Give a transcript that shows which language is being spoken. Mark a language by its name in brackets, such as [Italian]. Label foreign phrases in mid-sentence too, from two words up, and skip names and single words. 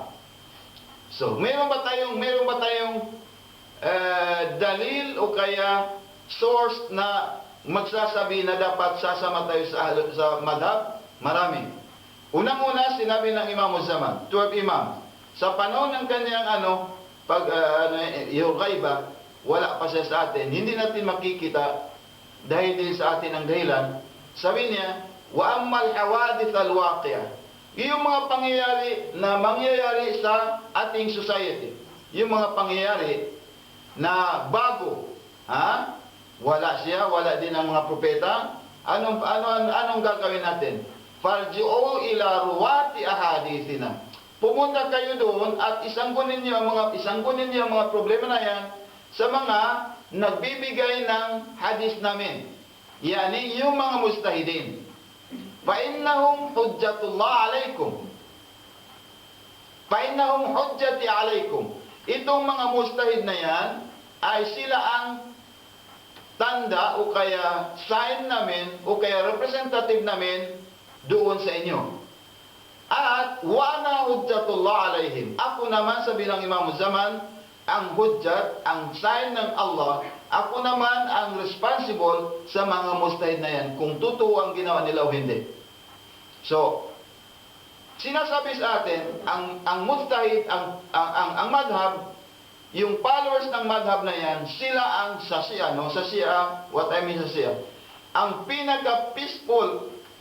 [Filipino] So, meron ba tayong dalil o kaya source na magsasabi na dapat sasama tayo sa madhab? Marami. Unang-una, sinabi ng Imam Zaman, 12 Imam. Sa panahon ng kanyang yung ghaiba, wala pa siya sa atin. Hindi natin makikita dahil din sa atin ang dahilan. Sabi niya, [Arabic] وأما الحوادث الواقعة. [Filipino] Yung mga pangyayari na mangyayari sa ating society. Yung mga pangyayari na bago, wala siya, wala din ang mga propeta. Anong gagawin natin? [Arabic] فارجعوا إلى رواة أحاديثنا. [Filipino] Pumunta kayo doon at isanggunin niyo ang mga problema na yan sa mga nagbibigay ng hadis namin. Yani yung mga mustahidin. [Arabic] فإنهم حجة الله عليكم. فإنهم حجتي عليكم. [Filipino] Itong mga mustahid na yan ay sila ang tanda o kaya sign namin o kaya representative namin doon sa inyo. [Arabic] At وأنا حجة الله عليهم. [Filipino] Ako naman, sabi ng Imam Zaman, ang hujjat, ang sign ng Allah, ako naman ang responsible sa mga mustahid na yan kung totoo ang ginawa nila o hindi. So, sinasabi sa atin, ang mustahid, ang madhab, yung followers ng madhab na yan, sila ang sa Shia, [English] what I mean [Filipino] sa Shia, ang pinaka-peaceful